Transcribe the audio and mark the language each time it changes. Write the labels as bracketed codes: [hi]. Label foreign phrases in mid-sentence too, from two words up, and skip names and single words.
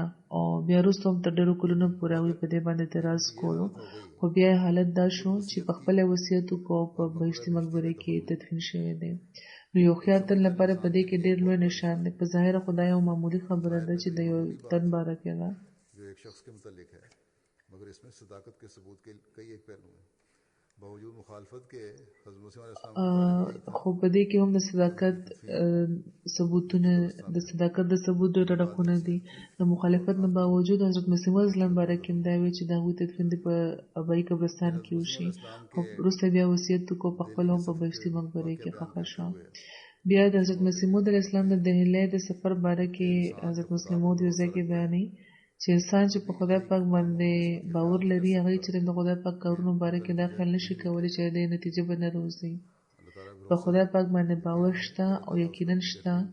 [ps] او بیا وروسته هم تر ډېرو کلونو پورې هغوی په دې باندې اعتراض کولو، خو بیا حالت دا شو چې په خپله وصیت وکړو او په بهشتي مقبرې کې تدفین شوی دی. نو یو هوښیار تن لپاره په دې کې ډېر لوی نشان دی. په ظاهره خو دا یو معمولي خبره ده چې د یو تن باره کې ده. [ur] جو ایک شخص کے متعلق ہے، مگر اس میں صداقت کے ثبوت کے کئی ایک پہلو ہیں باوجود مخالفت کے حضرت مسیح علیہ السلام کی جانب یہی تھا [ps] خو په دې کې هم د صداقت ثبوتونه د صداقت د ثبوت ډېر رقونه دي د مخالفت نه باوجود حضرت مسیح اسلام باره کې هم دا وی چې د هغوی تدفین دې په ابایي قبرستان کې وشي او وروسته بیا وصیت وکړو په خپل هم په بهشتي مقبره کې ښخ شو بیا د حضرت مسیح موعود علیه السلام د دهلي د سفر باره کې حضرت مسلم موعود یو ځای کې بیانوي چې انسان چې په خدای پاک باندې باور لري هغه چې د خدای پاک کارونو باره کې دا خیال نشي کولی چې د نتیجه به نه روزي په خدای پاک باندې باور شته او یقینا شته